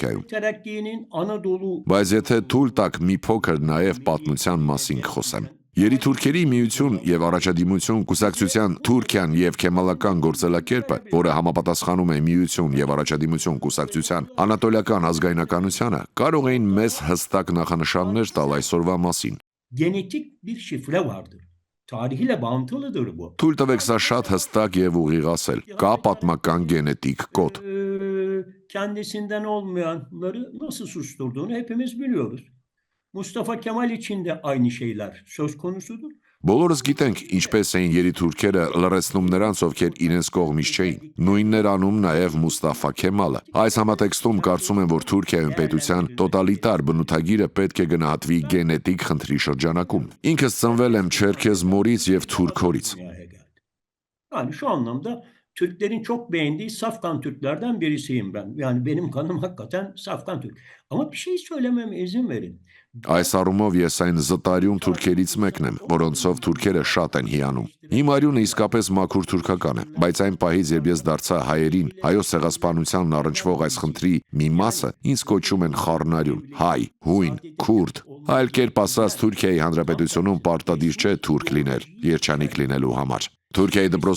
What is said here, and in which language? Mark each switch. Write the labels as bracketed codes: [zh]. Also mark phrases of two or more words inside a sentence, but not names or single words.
[hy] Թուրքիայում։ Բայց եթե թույլ տաք մի փոքր նաև պատմության մասին խոսեմ։ Երիտուրքերի միություն եւ առաջադիմություն կուսակցության Թուրքիան եւ քեմալական գործելակերպը, որը համապատասխանում է միություն եւ առաջադիմություն կուսակցության անատոլիական ազգայնականությանը, կարող էին մեզ հստակ նախանշաններ տալ այսօրվա մասին։ [tr] Genetik bir şifre vardır. Tarihiyle bağıntılıdır bu. [hy] Թույլ տվեք սա շատ հստակ եւ ուղիղ ասել։ Կա պատմական գենետիկ կոդ։ [tr] Kendisinden olmayanları nasıl susturduğunu hepimiz biliyoruz. Mustafa Kemal için de aynı şeyler söz konusudur. [hy] Բոլորս գիտենք, ինչպես էին երիտուրքերը լռեցնում նրանց, ովքեր իրենց կողմից չէին։ Նույնն էր անում նաև Մուստաֆա Քեմալը։ Այս համատեքստում կարծում եմ, որ Թուրքիայում պետության տոտալիտար բնութագիրը պետք է գնահատվի գենետիկ խնդրի շրջանակում։ Ինքս ծնվել եմ Չերքեզ մորից եւ թուրք հորից։ [tr] Yani şu anlamda Türklerin çok beğendiği Safkan Türklerden birisiyim ben. Yani benim kanım hakikaten Safkan Türk. Ama bir şey söylememe izin verin. [hy] Այս առումով ես այն զտարյուն թուրքերից մեկն եմ, որոնցով թուրքերը շատ են հիանում։ Իմ արյունը իսկապես մաքուր թուրքական է, բայց այն պահից, երբ ես դարձա հայերին, հայոց ցեղասպանությանն առնչվող այս խնդրի մի մասը ինձ կոչում են խառնարյուն, հայ, հույն, քուրդ։ Այլ կերպ ասած, Թուրքիայի Հանրապետությունում պարտադիր չէ թուրք լինել, երջանիկ լինելու համար։ Թուրքիայի դպրոցներում